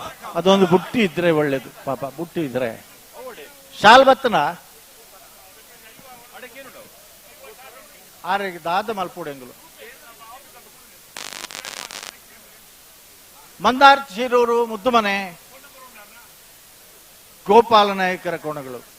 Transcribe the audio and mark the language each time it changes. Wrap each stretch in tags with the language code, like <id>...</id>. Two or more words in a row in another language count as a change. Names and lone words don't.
<kn>ಅದೊಂದು ಬುಟ್ಟಿ ಇದ್ರೆ ಒಳ್ಳೇದು. ಪಾಪ ಬುಟ್ಟಿ ಇದ್ರೆ</kn> <tcy>ಶಾಲ್ ಬತ್ತನ ಆರೆಗೆ ದಾದ ಮಲ್ಪುಡೆಂಗುಲು</tcy> <kn>ಮಂದಾರ್ ಶಿರೂರು ಮುದ್ದುಮನೆ ಗೋಪಾಲ ನಾಯಕರ ಕೋಣಗಳು.</kn>